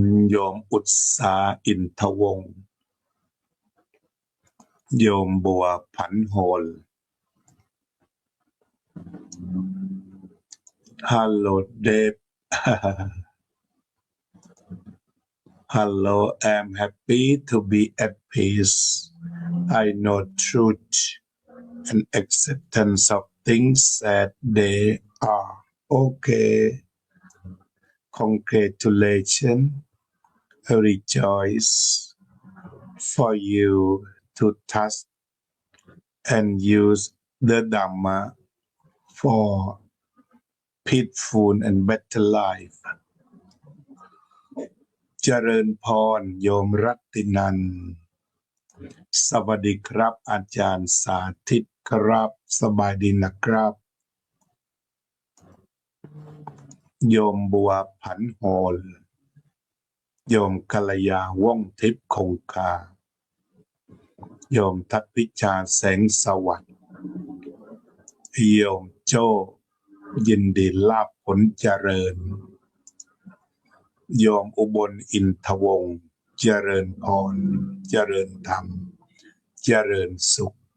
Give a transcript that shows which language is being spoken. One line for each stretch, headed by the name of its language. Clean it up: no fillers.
Thai: โยมอุตสาอินทวงศ์โยมบัวผันโหลฮัลโหลเดฟ
English: Hello, I'm happy to be at peace. I know truth and acceptance of things that they are. Okay. Congratulations. I rejoice for you to touch and use the Dhamma for peaceful and better life.
Thai: เจริญพรโยมรัตตินันสวัสดีครับอาจารย์สาธิตครับสบายดีนะครับ โยมบัวผันโหลโยมกัลยาว่องทิพย์คงคาโยมทัพพิชาแสงสวัสดิ์โยมโจ้ยินดีลาภผลเจริญโยมอุบลอินทวงศ์เจริญพรเจริญธรรมเจริญสุข